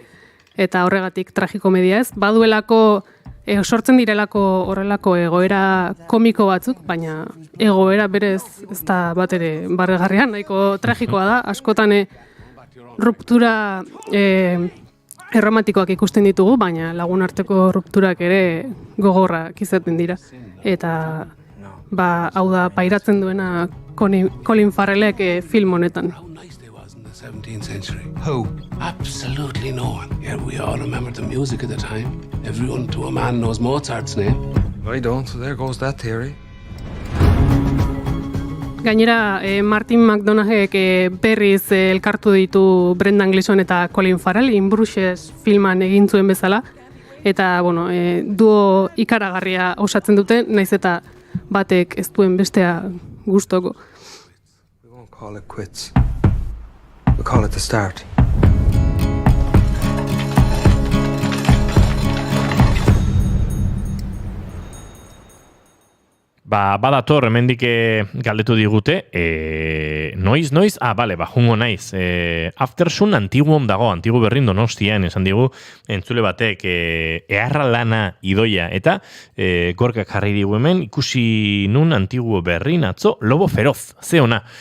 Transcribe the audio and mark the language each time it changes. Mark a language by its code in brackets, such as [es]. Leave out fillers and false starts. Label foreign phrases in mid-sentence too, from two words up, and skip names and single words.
[eu] Eta horregatik tragikomedia ez, baduelako sortzen direlako horrelako egoera komiko batzuk, baina egoera berez ez da bat ere barregarria, nahiko tragikoa da, askotan ruptura erromantikoak ikusten ditugu, baina lagun arteko rupturak ere gogorrak izaten dira. Eta hau da pairatzen duena Colin Farrellek film honetan. [en] 17th century. Who? Absolutely no one. Yet we all remember the music of the time. Everyone to a man knows Mozart's name. I don't, so there goes that theory. [eu] Gainera, Martin McDonaghek berriz elkartu ditu Brendan Gleeson eta Colin Farrell, In Bruges filman egin zuen bezala. Eta, duo ikaragarria osatzen dute, naiz eta batek ez duen bestea gustoko. [en] We won't call it quits. We'll call it the start. [eu] Badator, hemendik galdetu digute, noiz? Jungo naiz. Aftersun Antiguon dago, Antigu berrin Donostian, esan digu, entzule batek, eharra lana idoia, eta gorkak jarri digu hemen, ikusi nun Antiguo berrin atzo, Lobo Feroz, ze ona.